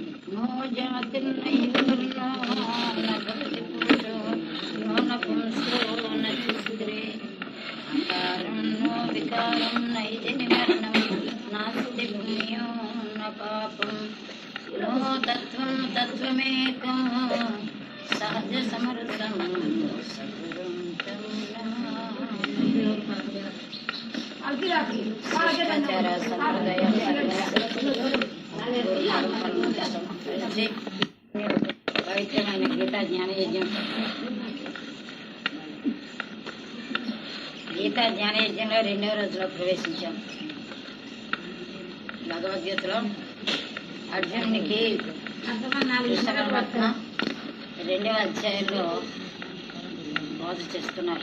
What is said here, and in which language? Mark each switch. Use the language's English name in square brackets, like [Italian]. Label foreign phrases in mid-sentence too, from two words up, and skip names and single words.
[Sanskrit] नो जातिर्नैर्वर्णो न भवति पुरुषो नो नपुंसो न स्त्रीः अकारं नो विकारं नैजनिमरणं नास्ति पुण्यो न पापं नो तत्त्वं तत्त्वमेकं सहजसमृद्धं सद्गुरुं तं नमामि। [Telugu] शिष्टाचार संप्रदाय పవిత్రమైన గీతా జ్ఞానయజ్ఞం గీతా జ్ఞానయజ్ఞంలో 2వ రోజులో ప్రవేశించాం. భగవద్గీతలో అర్జునునికి కృష్ణ పరమాత్మ 2వ అధ్యాయంలో బోధ చేస్తున్నారు.